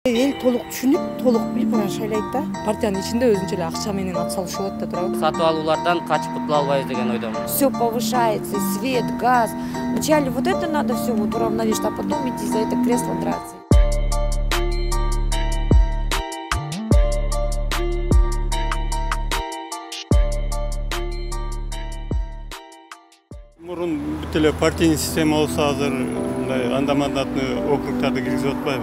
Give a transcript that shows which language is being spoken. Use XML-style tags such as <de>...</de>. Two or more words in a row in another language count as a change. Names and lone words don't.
<ky>Эл толук түшүнүп, толук билип анан шайлайт да. Партиянын ичинде өзүнчө эле акча менен ат салышы болот да турабы. Сатып алуулардан качып кутула албайбыз деген ойдомун.</ky> <ru>Все повышается, свет, газ. Вначале вот это надо все вот уравновешивать, а потом идти за это кресло драться.</ru> <ky>Мурун бүт эле</ky> <ru>партийный система</ru> <ky>болсо азыр мындай анда-мандатный округтарды киргизип атпайбы.</ky>